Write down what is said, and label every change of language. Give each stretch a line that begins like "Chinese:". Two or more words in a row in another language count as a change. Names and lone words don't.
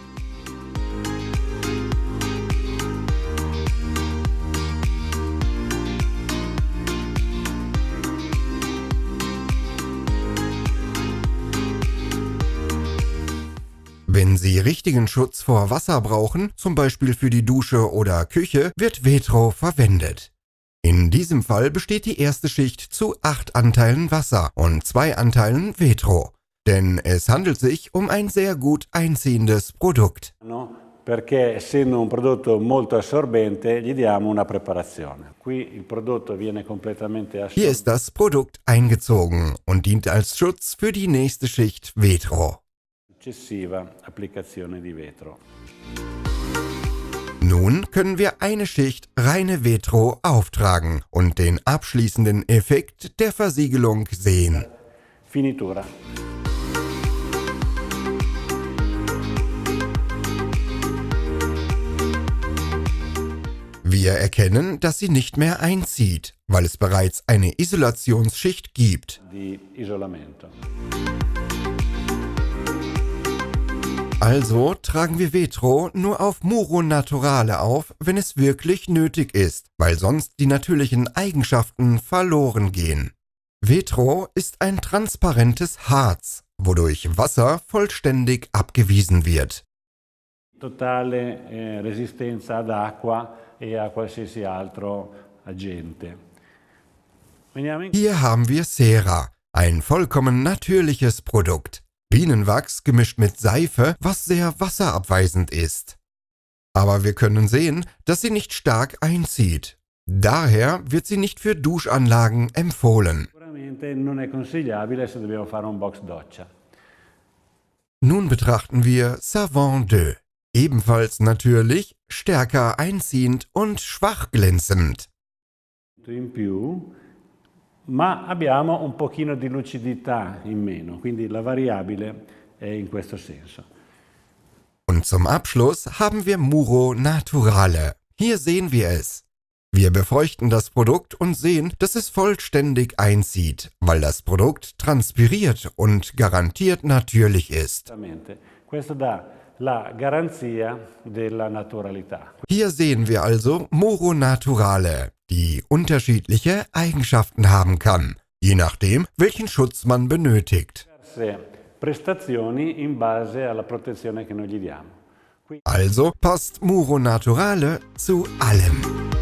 German: Wenn Sie richtigen Schutz vor Wasser brauchen, zum Beispiel für die Dusche oder Küche, wird Vetro verwendet. In diesem Fall besteht die erste Schicht zu 8 Anteilen Wasser und 2 Anteilen Vetro, denn es handelt sich um ein sehr gut einziehendes Produkt.
Italian: Perché essendo un prodotto molto assorbente gli diamo una preparazione. Qui il prodotto viene completamente
German: Hier
Italian: assorbito.
German: ist das Produkt eingezogen und dient als Schutz für die nächste Schicht Vetro.
Italian: Successiva applicazione di vetro.
German: Nun können wir eine Schicht reine Vetro auftragen und den abschließenden Effekt der Versiegelung sehen.
Italian: Finitura.
German: Wir erkennen, dass sie nicht mehr einzieht, weil es bereits eine Isolationsschicht gibt.
Italian: Di isolamento.
German: Also tragen wir Vetro nur auf Muro Naturale auf, wenn es wirklich nötig ist, weil sonst die natürlichen Eigenschaften verloren gehen. Vetro ist ein transparentes Harz, wodurch Wasser vollständig abgewiesen wird.
Italian: Totale resistenza ad acqua e a qualsiasi altro agente.
German: Hier haben wir Cera, ein vollkommen natürliches Produkt. Bienenwachs gemischt mit Seife, was sehr wasserabweisend ist. Aber wir können sehen, dass sie nicht stark einzieht. Daher wird sie nicht für Duschanlagen empfohlen.
Italian: Sicuramente non è consigliabile se dobbiamo fare un box doccia.
German: Nun betrachten wir Savon 2. Ebenfalls natürlich, stärker einziehend und schwach glänzend.
Italian: In più, ma abbiamo un pochino di lucidità in meno, quindi la variabile è in questo senso.
German: Und zum Abschluss haben wir Muro Naturale. Hier sehen wir es. Wir befeuchten das Produkt und sehen, dass es vollständig einzieht, weil das Produkt transpiriert und garantiert natürlich ist.
Italian: Questo dà la garanzia della naturalità.
German: Hier sehen wir also Muro Naturale, die unterschiedliche Eigenschaften haben kann, je nachdem, welchen Schutz man benötigt.
Italian: Prestazioni in base alla protezione che noi gli diamo.
German: Also passt Muro Naturale zu allem.